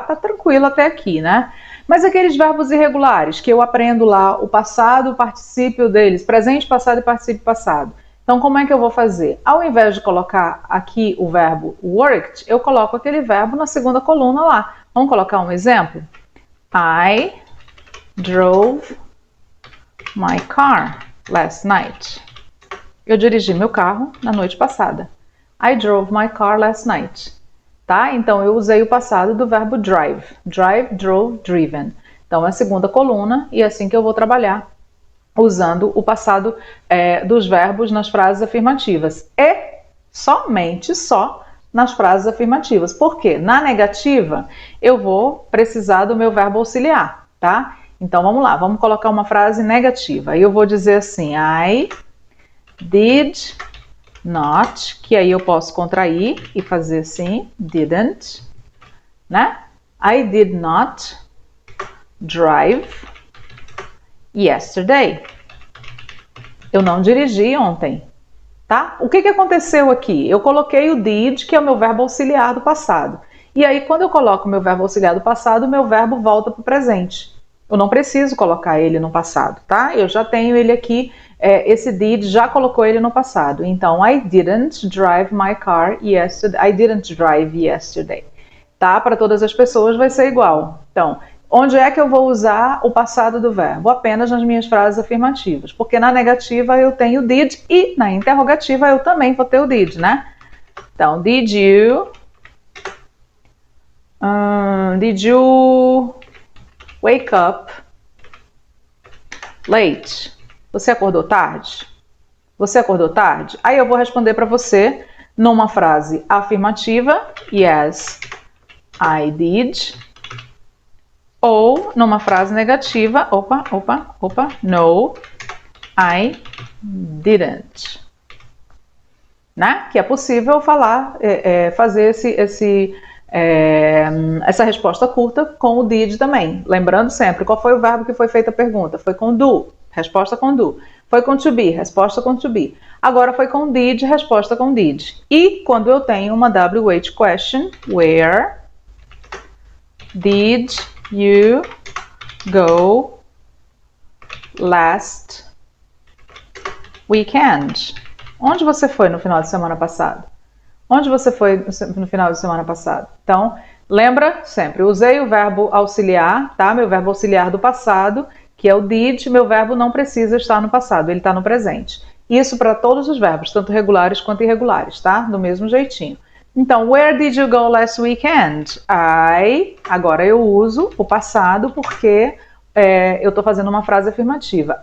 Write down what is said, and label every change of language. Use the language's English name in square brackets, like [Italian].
[Portuguese] Tá tranquilo até aqui, né? Mas aqueles verbos irregulares que eu aprendo lá, o passado, o particípio deles, presente, passado e particípio passado. Então, como é que eu vou fazer? Ao invés de colocar aqui o verbo worked, eu coloco aquele verbo na segunda coluna lá. Vamos colocar um exemplo? [English] I drove my car last night. [Portuguese] Eu dirigi meu carro na noite passada. [English] I drove my car last night. [Portuguese] Tá? Então, eu usei o passado do verbo drive. [English] Drive, drove, driven. [Portuguese] Então, é a segunda coluna e é assim que eu vou trabalhar, usando o passado dos verbos nas frases afirmativas. E somente só nas frases afirmativas. Por quê? Na negativa, eu vou precisar do meu verbo auxiliar, tá? Então, vamos lá. Vamos colocar uma frase negativa. Aí eu vou dizer assim, [English] I did not, [Portuguese] que aí eu posso contrair e fazer assim, didn't, né? [English] I did not drive yesterday. [Portuguese] Eu não dirigi ontem, tá? O que aconteceu aqui? Eu coloquei o did, que é o meu verbo auxiliar do passado. E aí, quando eu coloco o meu verbo auxiliar do passado, o meu verbo volta para o presente. Eu não preciso colocar ele no passado, tá? Eu já tenho ele aqui. Esse did já colocou ele no passado. [English] Então, I didn't drive my car yesterday. I didn't drive yesterday. [Portuguese] Tá? Para todas as pessoas vai ser igual. Então, onde é que eu vou usar o passado do verbo? Apenas nas minhas frases afirmativas. Porque na negativa eu tenho did e na interrogativa eu também vou ter o did, né? [English] Então, did you wake up late? [Portuguese] Você acordou tarde? Você acordou tarde? Aí eu vou responder para você numa frase afirmativa, [English] yes, I did. [Portuguese] Ou numa frase negativa, [English] no, I didn't. [Portuguese] Né? Que é possível falar, fazer essa resposta curta com o did também. Lembrando sempre, qual foi o verbo que foi feita a pergunta? Foi com do. Resposta com do. Foi com to be, resposta com to be. Agora foi com did, resposta com did. E quando eu tenho uma [English] WH question, where did you go last weekend? [Portuguese] Onde você foi no final de semana passado? Onde você foi no final de semana passado? Então, lembra sempre, usei o verbo auxiliar, tá? Meu verbo auxiliar do passado, que é o did, meu verbo não precisa estar no passado, ele está no presente. Isso para todos os verbos, tanto regulares quanto irregulares, tá? Do mesmo jeitinho. [English] Então, where did you go last weekend? [Portuguese] Agora eu uso o passado porque eu estou fazendo uma frase afirmativa.